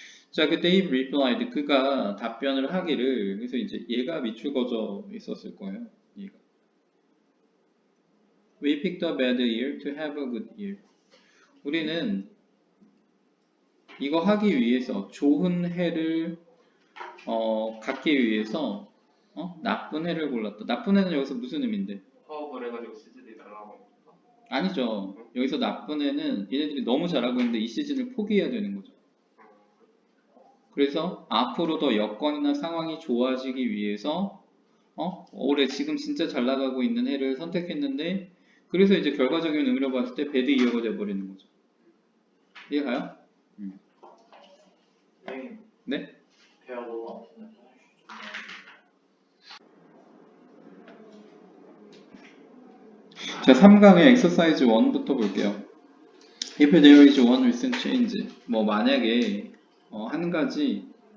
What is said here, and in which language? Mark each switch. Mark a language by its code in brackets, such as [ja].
[ko] 자, 그때 [en] he replied [ko] 그가 답변을 하기를 그래서 이제 얘가 밑줄 그어져 있었을 거예요. 얘가 [en] We picked a bad year to have a good year. [ko] 우리는 이거 하기 위해서 좋은 해를 갖기 위해서 나쁜 해를 골랐다. 나쁜 해는 여기서 무슨 의미인데? 파업을 해가지고 시즌이 날라가고. 아니죠. 여기서 나쁜 해는 얘네들이 너무 잘하고 있는데 이 시즌을 포기해야 되는 거죠. 그래서 앞으로 더 여건이나 상황이 좋아지기 위해서 올해 지금 진짜 잘 나가고 있는 해를 선택했는데 그래서 이제 결과적인 의미로 봤을 때 배드 이어가 돼버리는 거죠. 이해가요? 네? 배가 너무 아프네. 자, 3강의 exercise 1부터 볼게요. [en] If there is one recent change, [ko] 만약에 한 가지